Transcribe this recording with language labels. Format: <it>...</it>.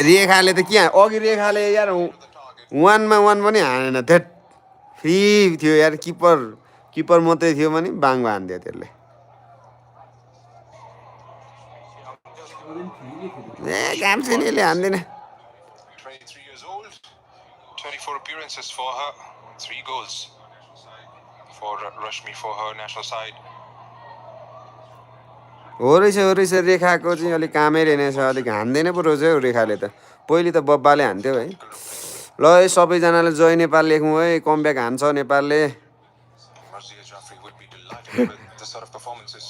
<ne>रेखाले त के अघि रेखाले यार 1मा 1 पनि हानेन थेट फ्री थियो यार किपर मात्रै थियो भने बाङ हान्दियो त्यसले ए काम छैन यसले हान्दैन</ne> <en>23 years old. 24 appearances for her. 3 goals for Rashmi for her national side.</en> <ne>हो रहेछ रेखाको चाहिँ अलिक कामै रहेनछ अलिक हान्दैन पो रहेछ हौ रेखाले त पहिले त बब्बाले हान्थ्यो है ल है सबैजनाले जय नेपाल लेखौँ है कमब्याक हान्छ नेपालले</ne> <en>Marziya Jafri would be delighted with this sort of performances.</en>